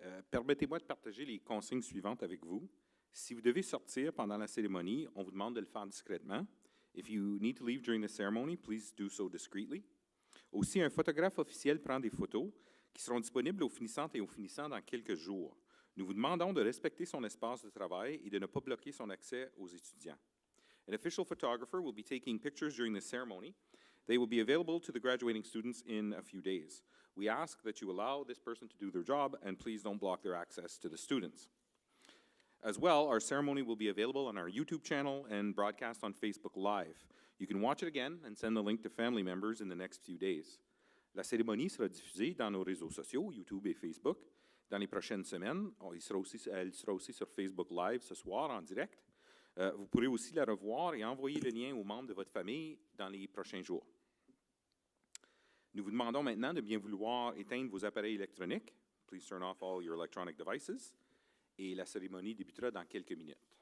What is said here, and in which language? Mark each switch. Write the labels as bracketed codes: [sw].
[fr] Permettez-moi de partager les consignes suivantes avec vous. Si vous devez sortir pendant la cérémonie, on vous demande de le faire discrètement. [en] If you need to leave during the ceremony, please do so discreetly. [fr] Aussi, un photographe officiel prend des photos qui seront disponibles aux finissantes et aux finissants dans quelques jours. Nous vous demandons de respecter son espace de travail et de ne pas bloquer son accès aux étudiants. [en] An official photographer will be taking pictures during the ceremony. They will be available to the graduating students in a few days. We ask that you allow this person to do their job and please don't block their access to the students. As well, our ceremony will be available on our YouTube channel and broadcast on Facebook Live. You can watch it again and send the link to family members in the next few days. [fr] La cérémonie sera diffusée dans nos réseaux sociaux, YouTube et Facebook, dans les prochaines semaines. Elle sera aussi sur Facebook Live ce soir en direct. Vous pourrez aussi la revoir et envoyer le lien aux membres de votre famille dans les prochains jours. Nous vous demandons maintenant de bien vouloir éteindre vos appareils électroniques. [en] Please turn off all your electronic devices. [fr] Et la cérémonie débutera dans quelques minutes.